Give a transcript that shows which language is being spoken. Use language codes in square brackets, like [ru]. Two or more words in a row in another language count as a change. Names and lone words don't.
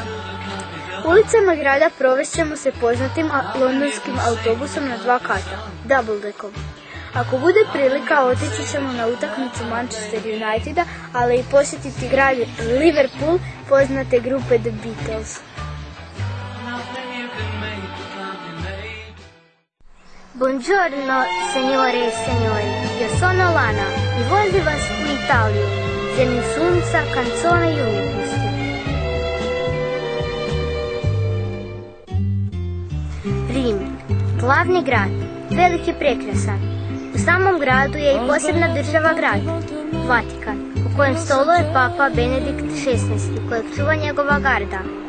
[hr] Ulicama grada provest ćemo se poznatim londonskim autobusom na 2 kata, double-deckom. Ako bude prilika, otići ćemo na utakmicu Manchester Uniteda, ali i posjetiti grad Liverpool poznate grupe The Beatles. [it] Buongiorno, signore e signori, io sono [hr] Lana i vozi vas u Italiju, zemlju sunca, canzona i umjetnosti. Rim, glavni grad, velik i prekrasan. U samom gradu je i posebna država grad, Vatikan, u kojem stoluje papa Benedikt XVI, kojeg čuva njegova garda.